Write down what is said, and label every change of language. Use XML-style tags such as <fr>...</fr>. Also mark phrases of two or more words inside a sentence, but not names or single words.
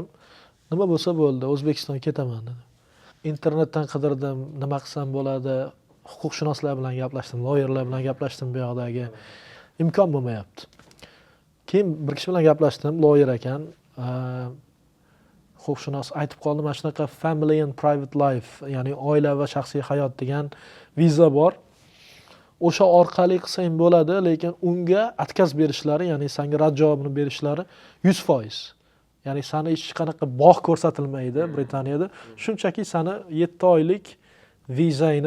<uz>Nima bo'lsa bo'ldi, O'zbekistonga ketaman dedim. Internetdan qidirdim, nima qilsam bo'ladi, huquqshunoslar bilan gaplashdim, loyerlar bilan gaplashdim, bu yoqdagi imkon bo'lmayapti. Keyin bir kishi bilan gaplashdim, loyer ekan, huquqshunos aytib qoldi, mana shunaqa</uz> <en>family and private life,</en> <uz>ya'ni oila va shaxsiy hayot degan viza bor. O'sha orqali qilsang bo'ladi, lekin unga отказ berishlari, ya'ni senga rad javobini berishlari 100%. Ya'ni sana hech qanaqa bog' ko'rsatilmaydi Britaniyada. Shunchaki sana 7 oylik vizani</uz>